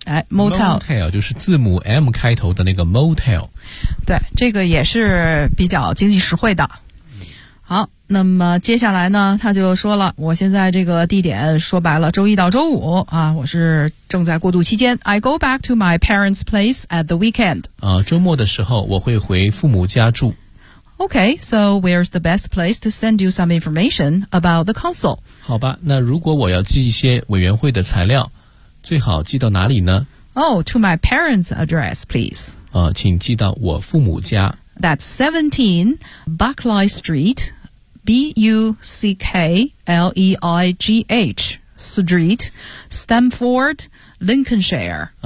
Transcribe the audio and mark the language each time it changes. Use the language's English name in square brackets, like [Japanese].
[English] Motel [Chinese] 就是字母 M 开头的那个 motel。对，这个也是比较经济实惠的。好，那么接下来呢，他就说了，我现在这个地点说白了，周一到周五啊，我是正在过渡期间。 [English] I go back to my parents' place at the weekend. [Chinese] 周末的时候我会回父母家住。 [English] Okay, so where's the best place to send you some information about the council? [Chinese] 好吧，那如果我要寄一些委员会的材料，最好寄到哪里呢？ [English] Oh, to my parents' address, please. [Chinese] 请寄到我父母家。 [English] That's 17 Buckley Street, B-U-C-K-L-E-I-G-H Street, Stamford, Lincolnshire.